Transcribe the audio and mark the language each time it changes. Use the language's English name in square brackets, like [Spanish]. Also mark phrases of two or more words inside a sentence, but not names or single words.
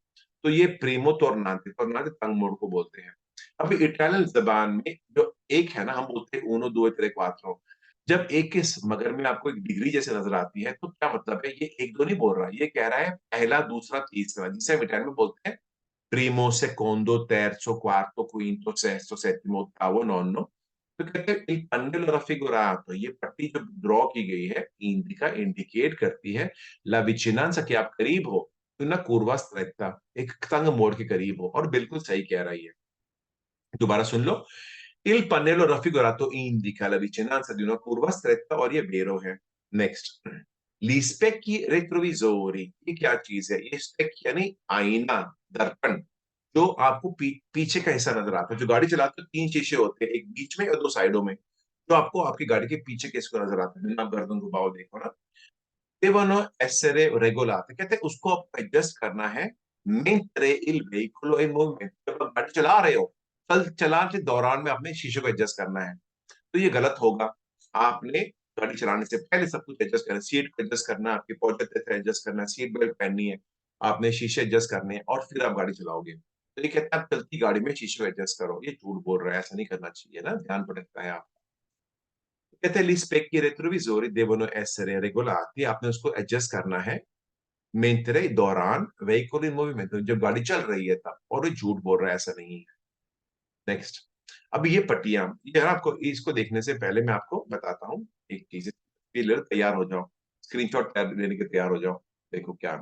[Hindi] तो ये [Italian] primo tornante, [Hindi] टोर्नांते तंग मोड़ को बोलते हैं। अभी इटालियन जबान में जो एक है ना, हम बोलते हैं [Italian] uno due tre quattro, [Hindi] जब एक के मगर में आपको एक डिग्री जैसे नजर आती है, तो क्या मतलब है? ये एक दो नहीं बोल रहा, ये कह रहा है पहला दूसरा तीसरा, जिसे हम इटालियन में बोलते हैं [Italian] primo, secondo, terzo, quarto, quinto, sesto, settimo, ottavo, nonno। [Hindi] तो कहते हैं [Italian] il pannello raffigurato, [Hindi] ये पट्टी जो ड्रॉ की गई है, इंडिका इंडिकेट करती है [Italian] la vicinanza, [Hindi] कि आप करीब हो, [Italian] una curva stretta, [Hindi] एक तंग मोड़ के करीब हो, और बिल्कुल सही कह रही है। दोबारा सुन लो, [Italian] il pannello raffigurato indica la vicinanza di una curva stretta, [Hindi] और ये बेरो है। नेक्स्ट, [Italian] gli specchi retrovisori, [Hindi] ये क्या चीज है? ये स्पेक यानी आईना, दर्पण, जो आपको पीछे का हिस्सा नजर आता है। जो गाड़ी चलाते हो, तीन शीशे होते हैं, एक बीच में और दो साइडों में, जो आपको आपकी गाड़ी के पीछे के इसको नजर आता है, आप गर्दन घुमाओ देखो ना, [Italian] devono essere regolate, [Hindi] कहते हैं उसको आपको एडजस्ट करना है [Italian] mentre il veicolo è in movimento, [Hindi] जब आप गाड़ी चला रहे हो, चलाने के दौरान में आपने शीशे को एडजस्ट करना है। तो ये गलत होगा। आपने गाड़ी चलाने से पहले सब कुछ एडजस्ट करना है, सीट को एडजस्ट करना है, आपकी पॉकेट एडजस्ट करना है, [English] seat belt [Hindi] पहननी है, आपने शीशे एडजस्ट करने हैं, और फिर आप गाड़ी चलाओगे। तो ये कहते हैं आप चलती गाड़ी में शीशे को एडजस्ट करो, ये झूठ बोल रहा है, ऐसा नहीं करना चाहिए ना, ध्यान भटकता है आप। कहते हैं [Italian] gli specchi retrovisori devono essere regolati, [Hindi] आपने उसको एडजस्ट करना है mentre दौरान [Italian] veicolo in movimento, [Hindi] जब गाड़ी चल रही है तब, और ये झूठ बोल रहा है, ऐसा नहीं है। नेक्स्ट, अब ये पट्टियां, ये आपको इसको देखने से पहले मैं आपको बताता हूँ एक चीज, क्लियर, तैयार हो जाओ, स्क्रीनशॉट लेने के तैयार हो जाओ। देखो, क्या,